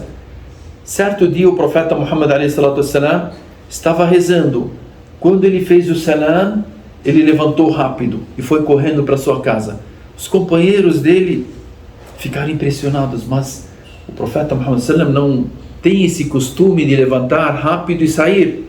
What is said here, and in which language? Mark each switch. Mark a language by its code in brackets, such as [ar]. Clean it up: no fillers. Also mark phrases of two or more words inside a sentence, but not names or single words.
[pt] Certo dia o profeta Muhammad [ar] عليه الصلاة والسلام [pt] estava rezando. Quando ele fez o salam, ele levantou rápido e foi correndo para sua casa. Os companheiros dele ficaram impressionados, mas o profeta Muhammad sallam não tem esse costume de levantar rápido e sair.